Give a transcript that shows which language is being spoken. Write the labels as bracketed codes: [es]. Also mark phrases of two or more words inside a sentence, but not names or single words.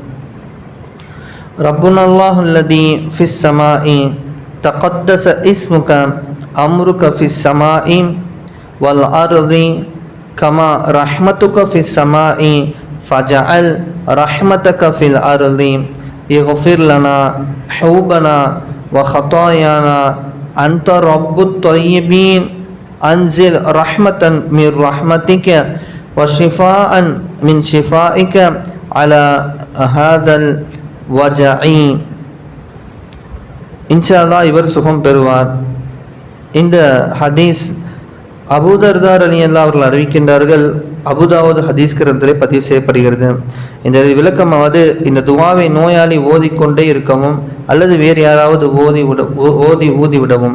[ar] ربنا الله الذي في السماء تقدس اسمك أمرك في السماء والأرض كما رحمتك في السماء فاجعل رحمتك في الأرض اغفر لنا حوبنا وخطايانا أنت رب الطيبين أنزل رحمة من رحمتك وشفاء من شفائك على هذا الوجع. إن شاء الله [ta] இவர் சுகம் பெறுவார். இந்த ஹதீஸ் அபூதர்தா ரலியல்லாஹு அவர்கள் அறிவிக்கின்றார்கள். அபுதாவுத் ஹதீஸ் கிரந்தத்திலே பதிவு செய்யப்படுகிறது. இந்த விளக்கமாவது இந்த துவாவை நோயாளி ஓதிக்கொண்டே இருக்கவும் அல்லது வேறு யாராவது ஊதி விடவும்.